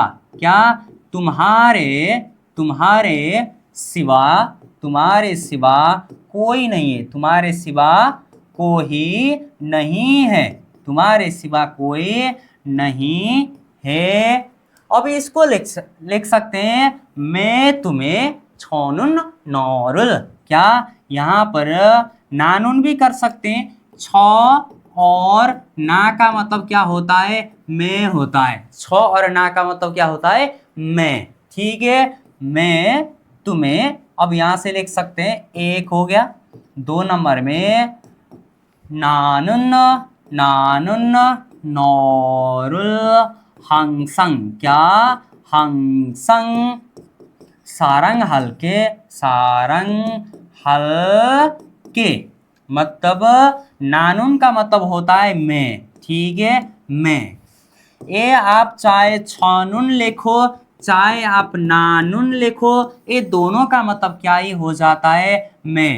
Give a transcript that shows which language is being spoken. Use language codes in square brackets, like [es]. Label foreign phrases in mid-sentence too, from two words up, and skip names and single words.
[hi] क्या तुम्हारे सिवा कोई नहीं है, तुम्हारे सिवा कोई नहीं है, तुम्हारे सिवा कोई नहीं है. अब इसको लिख सकते हैं मैं तुम्हें [ko] 저는 너를. [hi] क्या यहाँ पर नानुन भी कर सकते हैं. छ और ना का मतलब क्या होता है, मैं होता है. छ और ना का मतलब क्या होता है, मैं. ठीक है, मैं तुम्हें. अब यहाँ से लिख सकते हैं, एक हो गया. [ko] 2 नंबर में 나는 너를 항상. क्या 항상 사랑할게. [hi] मतलब नानुन का मतलब होता है मैं. ठीक है, मैं. ये आप चाहे छानुन लिखो चाहे आप नानुन लिखो, ये दोनों का मतलब क्या ही हो जाता है, मैं.